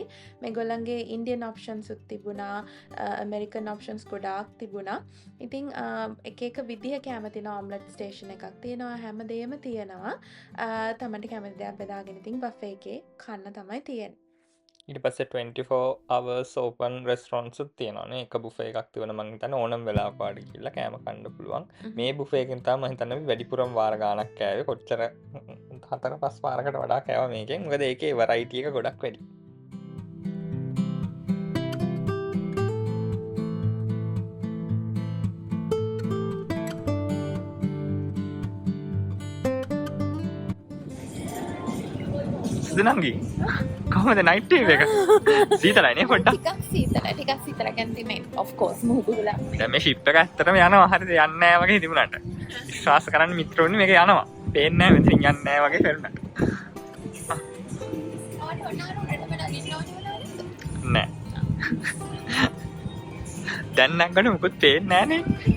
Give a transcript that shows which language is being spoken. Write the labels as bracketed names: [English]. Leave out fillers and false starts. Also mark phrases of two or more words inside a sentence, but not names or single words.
[Sinhala] මේගොල්ලන්ගේ [English] Indian options [Sinhala] උත් තිබුණා. [English] American options [Sinhala] ගොඩාක් තිබුණා. ඉතින් එක එක විදිහ කෑම තියෙනවා. [English] omelette station [Sinhala] එකක් තියෙනවා. හැමදේම තියෙනවා. තමන්ට කැමති දෙයක් බෙදාගෙන ඉතින් බෆේ එකේ කන්න තමයි තියෙන්නේ. ඊට පස්සේ [English] 24 hours open restaurants [Sinhala] උත් තියෙනවානේ. එක බුෆේ එකක් තිබුණා මං හිතන්නේ ඕනම වෙලාවක පාඩි කියලා කෑම කන්න පුළුවන්. මේ බුෆේ එකෙන් තමයි මං හිතන්නේ වැඩිපුරම වාර ගාණක් කෑවේ. කොච්චර 4-5 වාරකට වඩා කෑවා මේකෙන්. මොකද ඒකේ variety එක ගොඩක් වැඩි. නංගි කොහොමද [English] night view [Sinhala] එක? සීතලයි නේ පොඩ්ඩක්. ටිකක් සීතල කියන්නේ මේ [English] of course [Sinhala] මුහුදුලා. දැන් මේ ෂිප් එක ඇත්තටම යනවා. හරිද? යන්නේ නැහැ වගේ තිබුණාට. විශ්වාස කරන්න මිත්‍රෝනි මේක යනවා. පේන්නේ නැහැ මෙතනින් යන්නේ නැහැ වගේ පෙරුණාට. නෑ. දැන් නැගගෙන මුකුත් පේන්නේ නැහැ නේ.